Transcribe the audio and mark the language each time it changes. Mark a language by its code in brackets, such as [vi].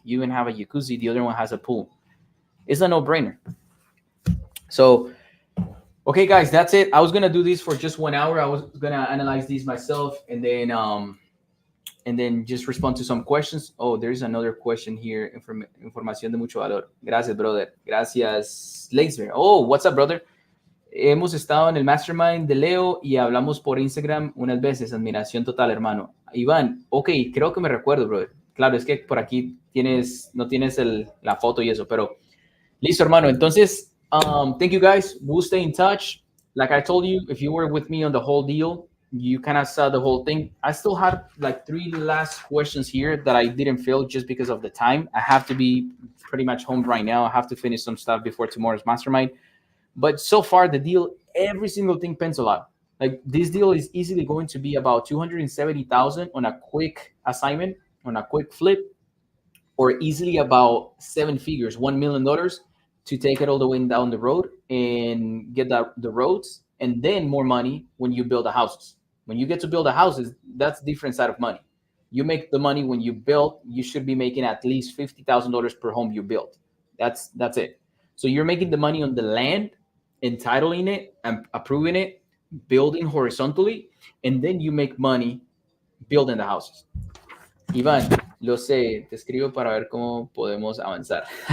[en] You even have a jacuzzi, the other one has a pool. It's a no-brainer. So okay, guys, that's it. I was gonna do this for just 1 hour. I was gonna analyze these myself and then just respond to some questions. Oh, there's another question here. [es] Información de mucho valor. Gracias, brother. Gracias, Leisber. Oh, what's up, brother? Hemos estado en el mastermind de Leo y hablamos por Instagram unas veces. Admiración total, hermano. Iván, ok, creo que me recuerdo, brother. Claro, es que por aquí no tienes la foto y eso, pero listo, hermano. Entonces, thank you guys. We'll stay in touch. [en] like I told you, if you were with me on the whole deal, you kind of saw the whole thing. I still had like 3 last questions here that I didn't fill just because of the time. I have to be pretty much home right now. I have to finish some stuff before tomorrow's mastermind. But so far, the deal, every single thing pencil out. Like this deal is easily going to be about 270,000 on a quick assignment, on a quick flip, or easily about 7 figures, $1 million, to take it all the way down the road and get the roads, and then more money when you build the houses. When you get to build the houses, that's different side of money. You make the money when you build. You should be making at least $50,000 per home you build. That's it. So you're making the money on the land, entitling it and approving it, building horizontally, and then you make money building the houses. [es] Iván, lo sé, te escribo para ver cómo podemos avanzar.